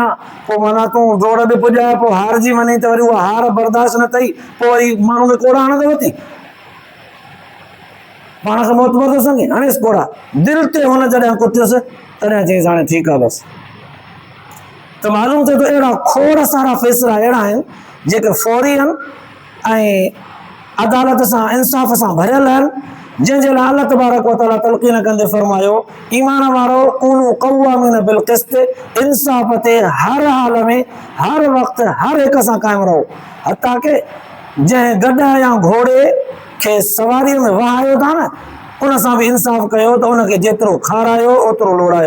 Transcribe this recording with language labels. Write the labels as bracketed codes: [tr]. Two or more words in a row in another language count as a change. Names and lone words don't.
[sd] पोइ माना तूं जोड़ बि पुॼाए पोइ हारजी वञे त वरी उहा हार बर्दाश्त न अथई, पोइ वरी माण्हू खे कोड़ा हणंदव थी, पाण खे मोतबर थो सम्झे, हणेसि कोड़ा। दिलि ते हुन जॾहिं कुटियुसि तॾहिं चईसि हाणे ठीकु आहे बसि। त मालूम थिए थो अहिड़ा खोड़ सारा फ़ैसिला अहिड़ा आहिनि जेके फौरी आहिनि ऐं अदालत सां इंसाफ़ सां भरियल आहिनि, जंहिंजे लाइ अल्लाह [ar] تبارك وتعالى [sd] तलक़ीन कंदे फरमायो ईमान वारो [ar] كونوا قوامين بالقسط, [sd] इंसाफ़ ते हर हाल में हर वक़्तु हर हिक सां क़ाइमु रहो। हता के जंहिं गॾ या घोड़े खे सवारीअ में वहायो था न उन सां बि इंसाफ़ कयो त उनखे जेतिरो खारायो ओतिरो लोड़ायो।